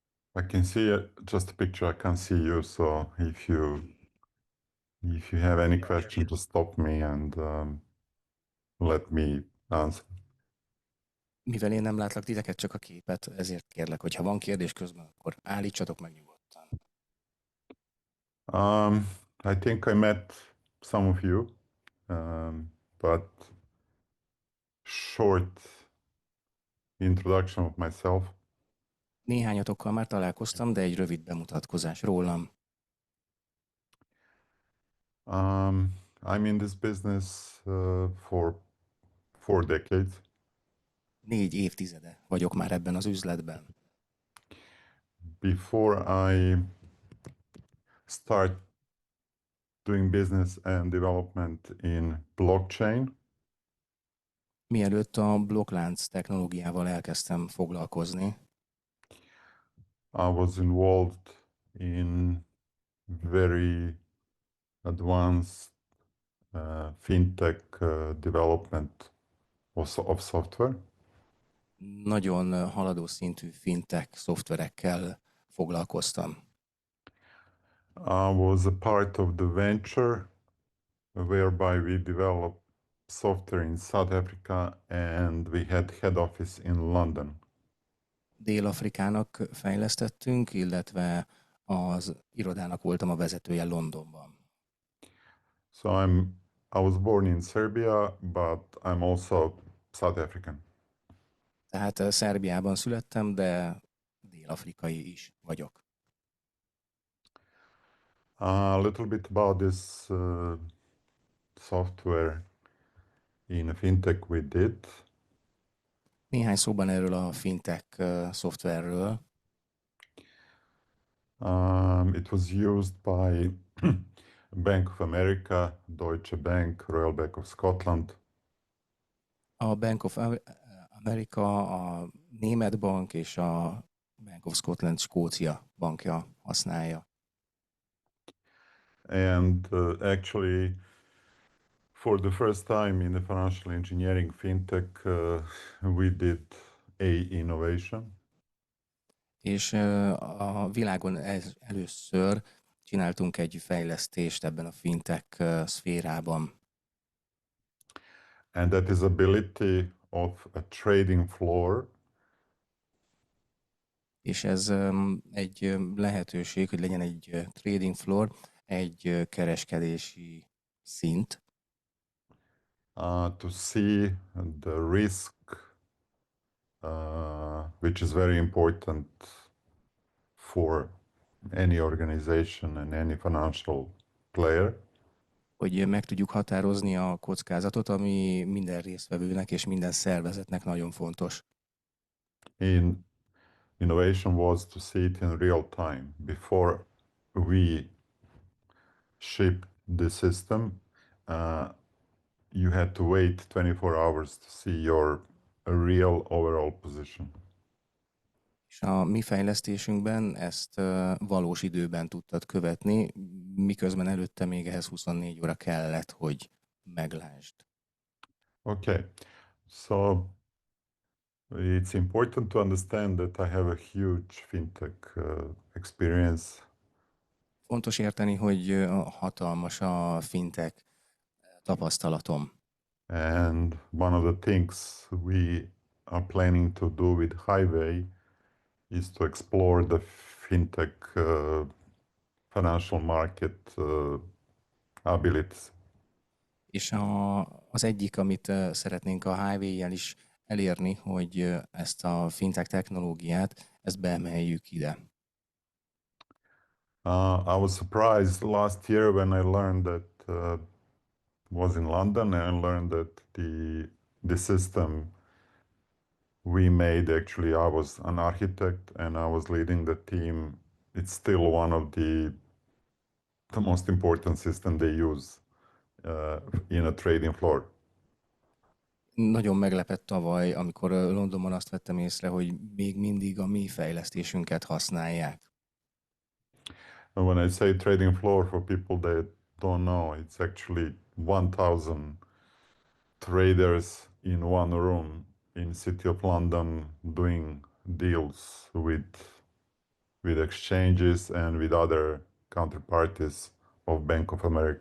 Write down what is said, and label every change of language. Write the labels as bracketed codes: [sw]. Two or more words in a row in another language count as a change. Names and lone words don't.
[en] I can see just a picture. I can't see you, so if you have any question, just stop me and let me answer. [hu] Mivel én nem látlak titeket, csak a képet, ezért kérlek, hogy ha van kérdés közben, akkor állítsatok meg nyugodtan. [en] I think I met some of you, but short introduction of myself. [hu] Néhányatokkal már találkoztam, de egy rövid bemutatkozás rólam. [en] I'm in this business for 4 decades. [hu] 4 évtizede vagyok már ebben az üzletben. [en] Before I start doing business and development in blockchain, [hu] Mielőtt a blokklánc technológiával elkezdtem foglalkozni, [en] I was involved in very advanced fintech development of software. [hu] nagyon haladó szintű fintech szoftverekkel foglalkoztam. [en] I was a part of the venture whereby we developed software in South Africa and we had head office in London. [hu] Dél-Afrikának fejlesztettünk, illetve az irodának voltam a vezetője Londonban. [en] So I was born in Serbia, but I'm also South African. [hu] Tehát Szerbiában születtem, de dél-afrikai is vagyok. [en] A little bit about this software in fintech we did. [hu] Néhány szóban erről a fintech szoftverről. [en] It was used by Bank of America, Deutsche Bank, Royal Bank of Scotland. [hu] A Bank of America, a Német Bank és a Bank of Scotland Skócia bankja használja. [en] And actually, for the first time in the financial engineering fintech, we did a innovation. [hu] És a világon először csináltunk egy fejlesztést ebben a fintech szférában. [en] And that is ability of a trading floor [hu] És ez egy lehetőség, hogy legyen egy [en] trading floor, [hu] egy kereskedési szint, [en] to see the risk, which is very important for any organization and any financial player. [hu] hogy meg tudjuk határozni a kockázatot, ami minden résztvevőnek és minden szervezetnek nagyon fontos. [en] Innovation was to see it in real time before we ship the system. You had to wait 24 hours to see your real overall position. [hu] És a mi fejlesztésünkben ezt valós időben tudtad követni, miközben előtte még ehhez 24 óra kellett, hogy meglásd. [en] Okay, so it's important to understand that I have a huge fintech experience. [hu] Fontos érteni, hogy hatalmas a fintech tapasztalatom. [en] And one of the things we are planning to do with Highway is to explore the fintech financial market abilities. [hu] És az egyik, amit szeretnénk a Highway-jel is elérni, hogy ezt a fintech technológiát, ezt beemeljük ide. [en] I was surprised last year when I learned that was in London and I learned that the system we made, actually I was an architect and I was leading the team. It's still one of the most important system they use in a trading floor. [hu] Nagyon meglepett tavaly, amikor Londonban azt vettem észre, hogy még mindig a mi fejlesztésünket használják. [en] And when I say trading floor, for people that don't know, it's actually 1,000 traders in one room in City of London doing deals with with exchanges and with other counterparties of Bank of America.